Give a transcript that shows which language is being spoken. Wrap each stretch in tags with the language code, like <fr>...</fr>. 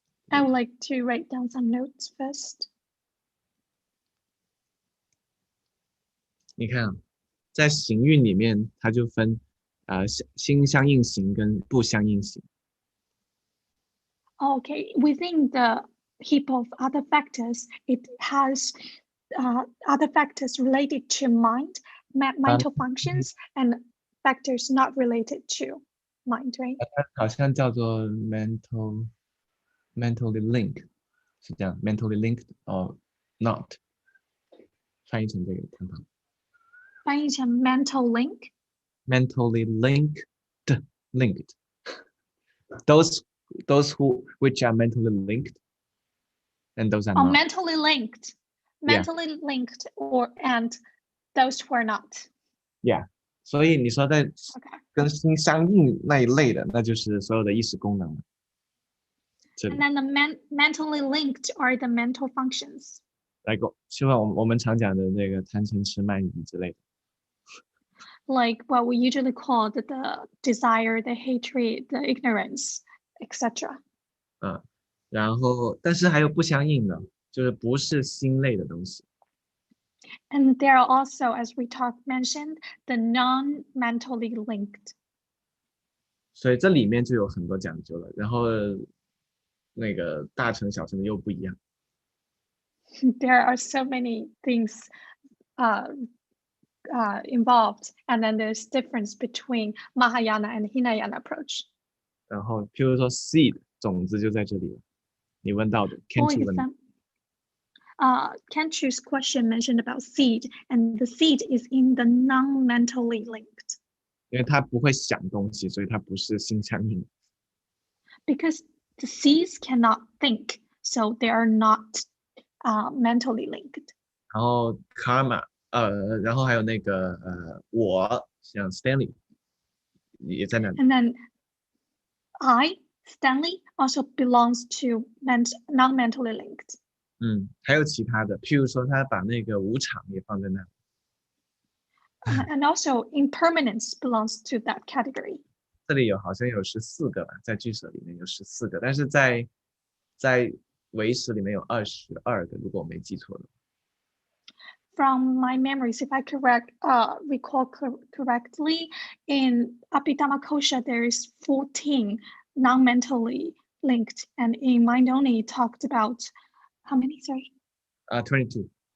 <en>I would like to write down some notes first.</en> <zh>你看啊，在行韵里面，它就分心相应行跟不相应行。</zh> <en>Okay, within the heap of other factors, it has other factors related to mind, mental functions, and factors not related to mind, right?</en> <zh>好像叫做 mentally linked， 是这样 ，</zh> <en>mentally linked or not，</en> <zh>翻译成这个看法。翻译成 mental link.</zh> <en>Mentally linked. Those which are mentally linked, and those are not. Mentally linked. Mentally linked and those who are not. Yeah.</en> <zh>所以你说在跟心相应那一类的，那就是所有的意识功能。</zh> <en>And then the mentally linked are the mental functions.</en> <zh>就像我们常讲的那个贪嗔痴慢疑之类的。</zh> <en>Like what we usually call the desire, the hatred, the ignorance, etc.</en> <zh>然后但是还有不相应的，就是不是心类的东西。</zh> <en>And there are also, as we mentioned, the non-mentally linked.</en> <zh>所以这里面就有很多讲究了，然后那个大乘小乘的又不一样。</zh> <en>There are so many things uh, involved, and then there's difference between Mahayana and Hinayana approach.</en> <zh>然后譬如说 seed 种子就在这里了，你问到的</zh> <en>For</en> <zh>Kenchi 问的，</zh> <en>example, Kenchu's question mentioned about seed, and the seed is in the non-mentally linked</en> <zh>因为他不会想东西，所以他不是心相应。</zh> <en>because the seeds cannot think, so they are not mentally linked.</en> <zh>然后 karma 然后还有那个我像 Stanley 也在那里。</zh> <en>And then Stanley, also belongs to non-mentally linked.</en> <zh>还有其他的，譬如说他把那个无常也放在那里。</zh> <en>And also impermanence belongs to that category.</en> <zh>这里好像有14个吧，在句舍里面有14个，但是在唯识里面有22个，如果我没记错的。</zh> <en>From my memories, if I recall correctly, in Abhidhamma Kosha there is 14 non-mentally linked, and in Mind Only talked about how many? Sorry,</en> <zh>22。</zh>